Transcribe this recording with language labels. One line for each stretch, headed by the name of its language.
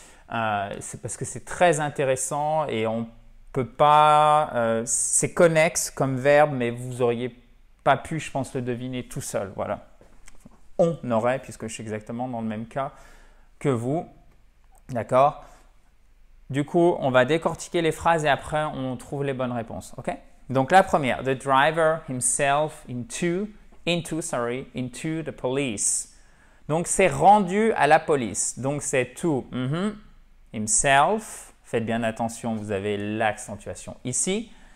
French: C'est parce que c'est très intéressant et on ne peut pas… c'est connexe comme verbe, mais vous n'auriez pas pu, je pense, le deviner tout seul. Voilà. On aurait, puisque je suis exactement dans le même cas que vous. D'accord? Du coup, on va décortiquer les phrases et après, on trouve les bonnes réponses. Ok? Donc, la première,
English: the driver himself into the police.
French: Donc, c'est rendu à la police. Donc, c'est
English: to himself.
French: Faites bien attention, vous avez l'accentuation ici.